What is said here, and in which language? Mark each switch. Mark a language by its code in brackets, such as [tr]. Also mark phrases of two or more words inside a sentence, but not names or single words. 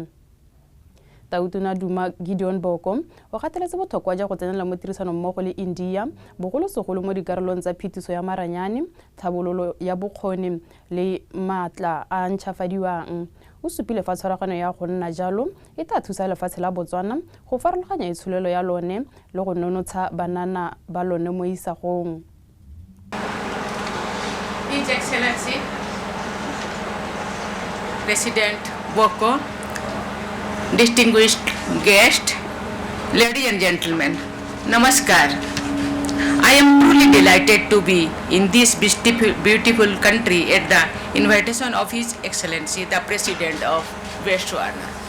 [tn] Tautona Duma Boko o gateletse botlhokwa jwa go tsenela mo tirisano mmogo le India bogolosegolo mo dikarolong tsa phetiso ya maranyane, tlhabololo ya bokgoni le maatla a ntšhafadiwang. O supile fa tshwaragano ya go nna jalo e tla thusa lefatshe la Botswana go farologanya itsholelo ya lone le go nonotsha banana ba lone mo isagong. [en] His Excellency President Boko, distinguished guest, ladies and gentlemen, Namaskar. I am truly delighted to be in this beautiful country at the invitation of His Excellency, the President of Botswana.